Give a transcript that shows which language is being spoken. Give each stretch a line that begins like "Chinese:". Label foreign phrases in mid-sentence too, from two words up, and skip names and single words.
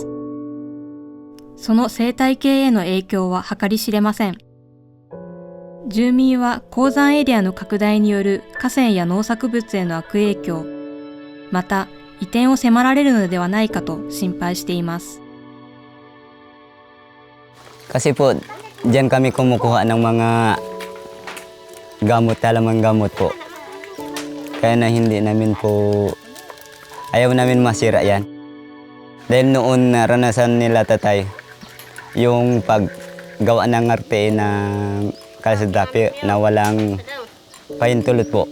Japanese: その生態系への影響は計り知れません。住民は鉱山エリアの拡大による河川や農作物への悪影響、また移転を迫られるのではないかと心配しています。
Filipino: Kasi po, diyan kami kumukuha ng mga gamot, talamang gamot po. Kaya na hindi namin po Ayaw namin masira yan. Dahil noon naranasan nila tatay yung paggawa ng arte ng kalsada na walang pahintulot po.